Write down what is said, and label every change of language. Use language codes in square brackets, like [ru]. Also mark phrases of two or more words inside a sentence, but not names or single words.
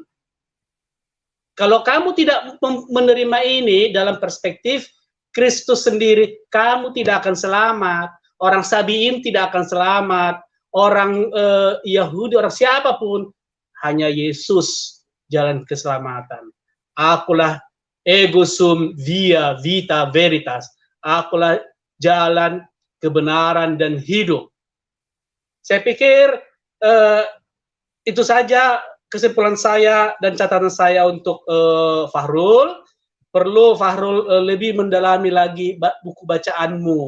[id] Kalau kamu tidak menerima ini dalam perspektif Kristus sendiri, kamu tidak akan selamat. Orang Sabiin tidak akan selamat. Orang Yahudi, orang siapapun, hanya Yesus jalan keselamatan. [la] Akulah ego sum via vita veritas. [id] Akulah jalan kebenaran dan hidup. Saya pikir itu saja kesimpulan saya dan catatan saya untuk Fahrul. Perlu Fahrul lebih mendalami lagi buku bacaanmu.